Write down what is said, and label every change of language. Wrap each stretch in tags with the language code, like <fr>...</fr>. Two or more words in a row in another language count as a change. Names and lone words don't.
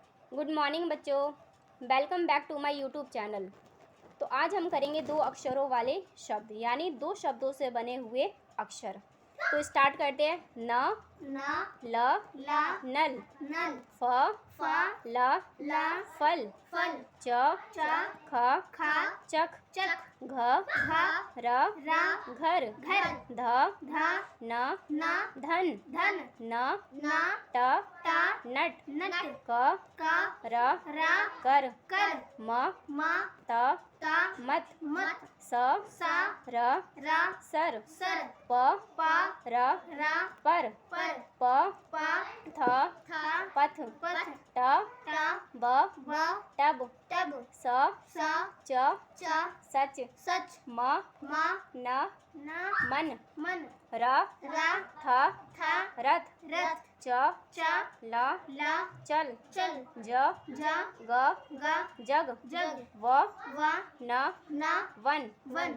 <en>good morning बच्चों, welcome back to my YouTube channel.</en> <hi>तो आज हम करेंगे दो अक्षरों वाले शब्द, यानी दो शब्दों से बने हुए अक्षर। तो स्टार्ट करते हैं। न, ल, नल, फ, ल, फल, च, ख, चक, घ, र, घर, ध, न, धन, न, ट, नट, क, र, कर, म, त, मत, स, र, सर, प, र, पर, थ, पथ, ट, ब, टब, स, च, सच, म, न, मन, र, थ, रथ, च, ल, चल, ज, ग, जग, व, न, वन।</hi>